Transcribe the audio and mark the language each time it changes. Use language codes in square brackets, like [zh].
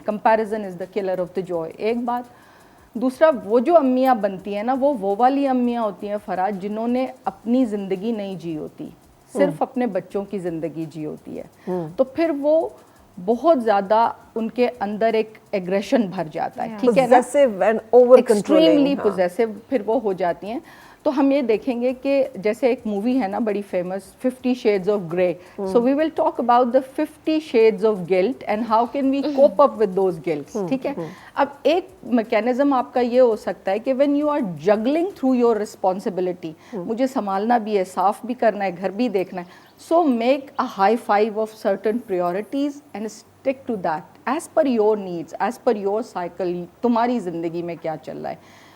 [en] comparison is the colour of the joy, [ur] ایک بات. دوسرا, وہ جو امیاں بنتی ہیں نا وہ والی امیاں ہوتی ہیں فرا جنہوں نے اپنی زندگی نہیں جی ہوتی, صرف اپنے بچوں کی زندگی جی ہوتی ہے. تو پھر وہ بہت زیادہ ان کے اندر ایک ایگریشن بھر جاتا ہے, ٹھیک ہے نا, ایکسٹریملی پوزیسو پھر وہ ہو جاتی ہیں. تو ہم یہ دیکھیں گے کہ جیسے ایک مووی ہے نا بڑی famous [en] 50 Shades of Grey, so we will talk about the 50 shades of guilt and how can we cope up with those guilts. [ur] ٹھیک ہے, اب ایک میکینزم آپ کا یہ ہو سکتا ہے کہ [en] when you are juggling through your responsibility, [ur] مجھے سنبھالنا بھی ہے, صاف بھی کرنا ہے, گھر بھی دیکھنا ہے, [en] so make a high five of certain priorities and stick to that as per your needs, as per your cycle, [ur] تمہاری زندگی میں کیا چل رہا ہے.